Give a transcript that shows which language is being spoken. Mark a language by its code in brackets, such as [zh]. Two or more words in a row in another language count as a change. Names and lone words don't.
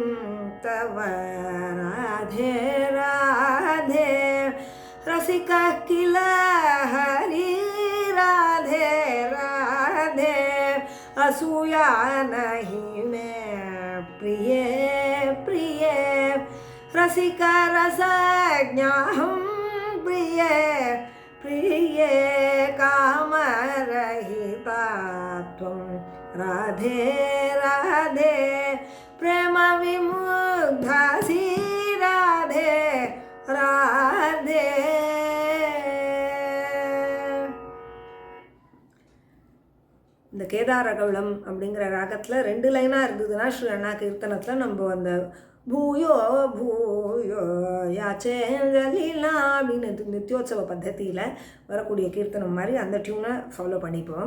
[sa] तव राधे राधे रसिकः किल हरि राधे राधे असूया नहीं में प्रिये प्रिये रसिक रसज्ञाहं प्रिये प्रिये कामरहिता त्वं राधे राधे प्रेम विमुग्धासि राधे राधे. [ta] இந்த கேதாரகவுளம் அப்படிங்கிற ராகத்தில் 2 லைனாக இருந்ததுன்னா ஸ்ரீ அண்ணா கீர்த்தனத்தில் நம்ம அந்த [sa] भूयो भूयो याचेलीला [ta] அப்படின்னு நித்யோத்சவ பத்ததியில் வரக்கூடிய கீர்த்தனம் மாதிரி அந்த [en] tune follow [ta] பண்ணிப்போம்.